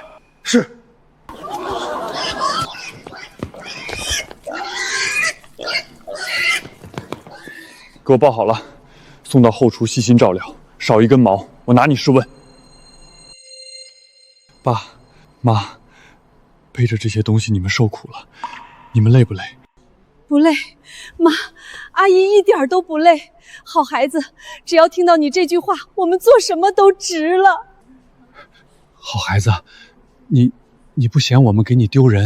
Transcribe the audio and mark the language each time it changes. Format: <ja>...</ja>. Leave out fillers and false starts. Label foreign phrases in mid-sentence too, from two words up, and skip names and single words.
<zh>是。給我包好了，送到後廚細心照料，少一根毛，我拿你試問。爸媽，背着這些東西你們受苦了，你們累不累？不累，媽，阿姨一點都不累。好孩子，只要聽到你這句話，我們做什麼都值了。好孩子，你不嫌我們給你丟人？</zh>